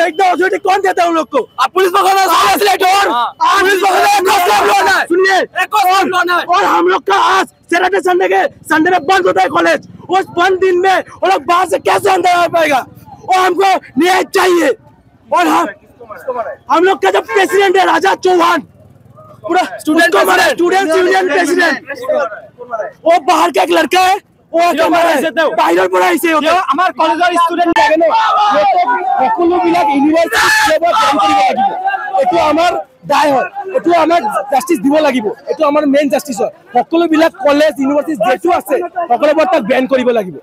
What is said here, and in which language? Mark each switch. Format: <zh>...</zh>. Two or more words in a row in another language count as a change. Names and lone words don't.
<hi>इतना अथॉरिटी कौन देता है हम लोग को? आप पुलिस सुनिए, और हम लोग का आज</hi> <en>Saturday Sunday</en> <hi>में बंद होता है कॉलेज। उस बंद दिन में वो लोग बाहर से कैसे अंदर आ पाएगा? और हमको न्याय चाहिए। और हम लोग का जो प्रेसिडेंट है राजा चौहान, पूरा</hi> <en>student union president,</en> <hi>वो बाहर का एक लड़का है,</hi> <as>বাহিৰৰ পৰা আহিছে। আমাৰ কলেজৰ ষ্টুডেণ্ট লাগে ন, সকলোবিলাক</as> <en>university join</en> <as>কৰিব লাগিব। এইটো আমাৰ দায় হয়, এইটো আমাক জাষ্টিচ দিব লাগিব। এইটো আমাৰ</as> <en>main justice</en> <as>হয়। সকলোবিলাক</as> <en>college university</en> <as>যিটো আছে সকলোবোৰ তাক বেন কৰিব লাগিব।</as>